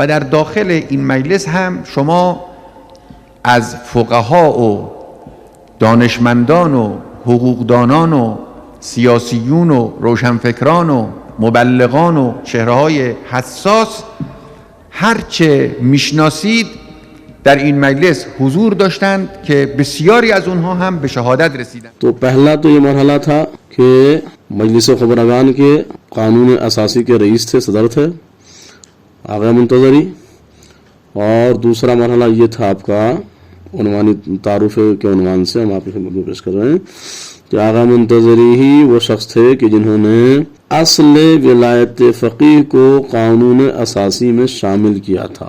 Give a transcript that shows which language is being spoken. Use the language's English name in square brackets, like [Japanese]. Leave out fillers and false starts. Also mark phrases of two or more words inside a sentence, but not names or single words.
[Persian] در داخل این مجلس هم شما از فقها و دانشمندان و حقوقدانان و سیاسیون و روشنفکران و مبلغان و چهره‌های حساس هرچه میشناسید در این مجلس حضور داشتند که بسیاری از اونها هم به شهادت رسیدند. [Urdu] تو پہلا تو یہ مرحلہ تھا کہ مجلس خبرگان کے قانون اساسی کے رئیس تھے، صدر تھے آغا منتظری. اور دوسرا مرحلہ یہ تھا آپکا عنوانی تعارف کے عنوان سے ہم آپکی خدمت میں پیش کر رہے ہیں کہ آغا منتظری ہی وہ شخص تھے کہ جنہوں نے اصل ولایت فقیہ کو قانون اساسی میں شامل کیا تھا.